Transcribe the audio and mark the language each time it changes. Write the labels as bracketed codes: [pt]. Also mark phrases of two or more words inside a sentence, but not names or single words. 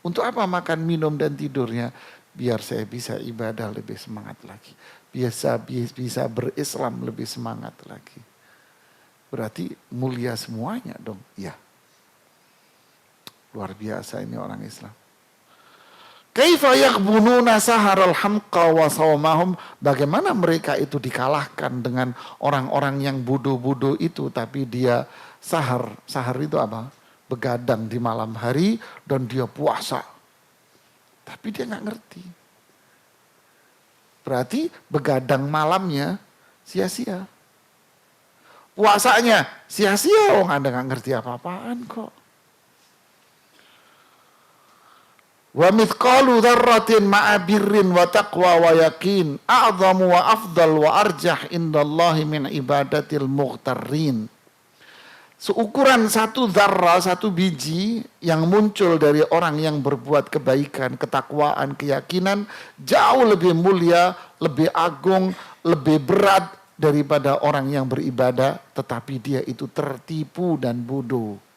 [id] Untuk apa makan, minum, dan tidurnya? Biar saya bisa ibadah lebih semangat lagi. Bisa berislam lebih semangat lagi. Berarti mulia semuanya dong. Ya. Luar biasa ini orang Islam. [ar] كيف يغبنون سهر الحمقى وصومهم. [id] Bagaimana mereka itu dikalahkan dengan orang-orang yang bodoh-bodoh itu, tapi dia sahar. Sahar itu apa? Begadang di malam hari dan dia puasa. Tapi dia nggak ngerti. Berarti begadang malamnya sia-sia. Puasanya sia-sia. Anda nggak ngerti apa-apaan kok. [ar] ومثقال ذرة مع بر وتقوى ويقين أعظم وأفضل وأرجح عند الله من عبادة المغترين. [id] Seukuran satu zarrah, satu biji yang muncul dari orang yang berbuat kebaikan, ketakwaan, keyakinan jauh lebih mulia, lebih agung, lebih berat daripada orang yang beribadah tetapi dia itu tertipu dan bodoh.